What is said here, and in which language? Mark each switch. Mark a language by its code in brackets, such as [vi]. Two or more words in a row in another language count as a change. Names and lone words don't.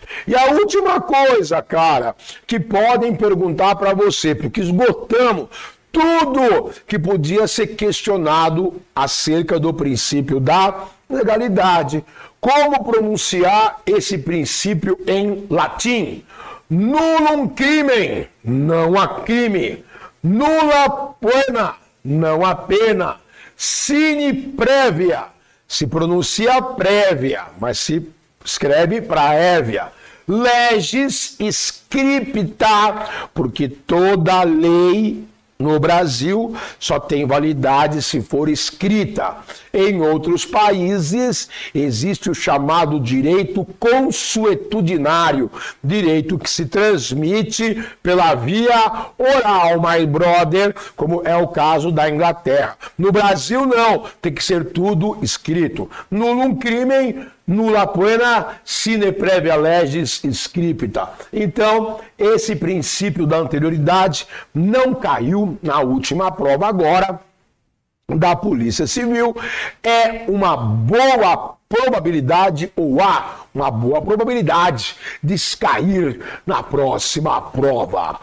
[pt] E a última coisa, cara, que podem perguntar para você, porque esgotamos tudo que podia ser questionado acerca do princípio da legalidade. Como pronunciar esse princípio em latim? [la] Nullum crimen, [pt] não há crime. [la] Nulla pena, [pt] não há pena. [la] Sine prévia. [pt] Se pronuncia prévia, mas se escreve praévia. [la] Legis scripta, [pt] porque toda lei no Brasil só tem validade se for escrita. Em outros países existe o chamado direito consuetudinário, direito que se transmite pela via oral, [en] my brother, [pt] como é o caso da Inglaterra. No Brasil não, tem que ser tudo escrito. [la] Nullum crimen nulla poena sine previa legis scripta. [pt] Então, esse princípio da anterioridade não caiu na última prova agora da Polícia Civil. É uma boa probabilidade, ou há uma boa probabilidade de cair na próxima prova.